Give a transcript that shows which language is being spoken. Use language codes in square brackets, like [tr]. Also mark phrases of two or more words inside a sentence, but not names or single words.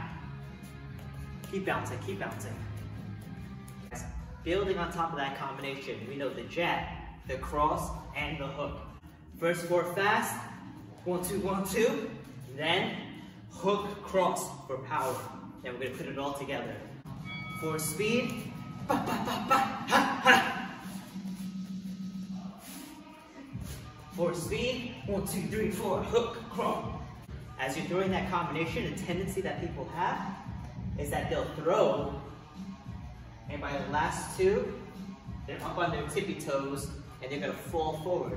[en] Keep bouncing, keep bouncing. Building on top of that combination, we know the jab, the cross, and the hook. First 4 fast, 1, 2, 1, 2, then hook, cross for power. Then we're gonna put it all together. For speed, ba, ba, ba, ba, ha, ha. For speed, 1, 2, 3, 4, hook, cross. As you're throwing that combination, a tendency that people have is that they'll throw, and by the last 2, they're up on their tippy toes, and they're gonna fall forward.